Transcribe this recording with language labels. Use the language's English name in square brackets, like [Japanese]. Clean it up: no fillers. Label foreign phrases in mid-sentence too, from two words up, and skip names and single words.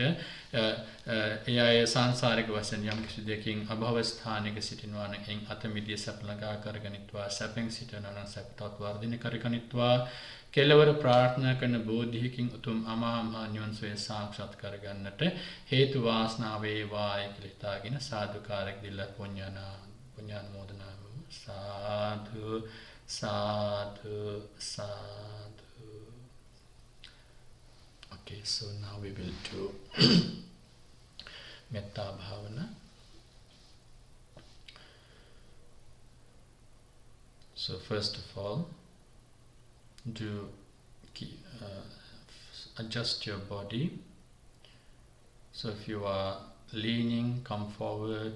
[Sinhala] ඒ අය සංසාරික වශයෙන් යම් කිසි දෙකින් අභව ස්ථානයක සිටිනවා නම් එයින් අත මිදිය සැප ළඟා කරගනිත්වා, සැපෙන් සිටිනවා නම් සැප තවත් වර්ධනය කරගනිත්වා, කෙලවර ප්‍රාර්ථනා කරන බෝධියකින් උතුම් අමා මහ නිවන් සුවය සාක්ෂාත් කරගන්නට හේතු වාසනා වේවායි කියලා හිතාගෙන සාදුකාරයක් දීලා පුඤ්ඤානුමෝදනා සාදු සාදු සාදු. [English] Okay, so now we will do [Pali] metta bhavana. [English] So first of all, adjust your body. So if you are leaning, come forward.